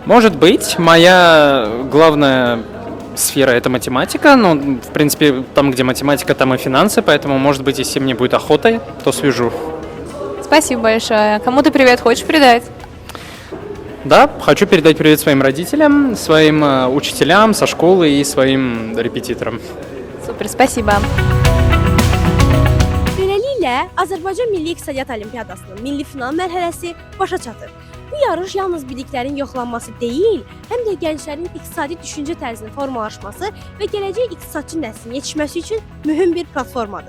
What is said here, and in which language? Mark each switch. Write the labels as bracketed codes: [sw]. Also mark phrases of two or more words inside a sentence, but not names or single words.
[ru] Может быть, моя главная сфера — это математика, но, в принципе, там, где математика, там и финансы, поэтому, может быть, если мне будет охота, то свяжу. Спасибо большое. Кому ты привет хочешь передать? Да, хочу передать привет своим родителям, своим учителям со школы и своим репетиторам. Супер, спасибо. [az] Beləliklə, Azərbaycan Milli İqtisadiyyat Olimpiyadasının milli final mərhələsi başa çatır. Bu yarış yalnız biliklərin yoxlanması deyil, həm də gənclərin iqtisadi düşüncə tərzinin formalaşması və gələcək iqtisadçı nəslin yetişməsi üçün mühüm bir platformadır.